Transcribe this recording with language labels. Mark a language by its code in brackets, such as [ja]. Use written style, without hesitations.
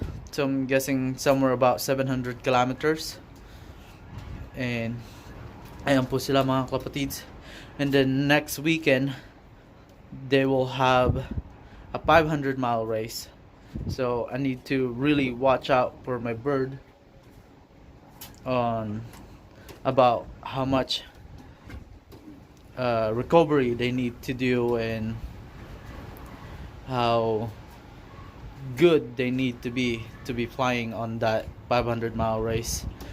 [en] So I'm guessing somewhere about 700 kilometers. [tl] And ayan po sila mga kapatids. [en] And then next weekend they will have a 500 mile race. So I need to really watch out for my bird on about how much recovery they need to do and how good they need to be flying on that 500-mile race.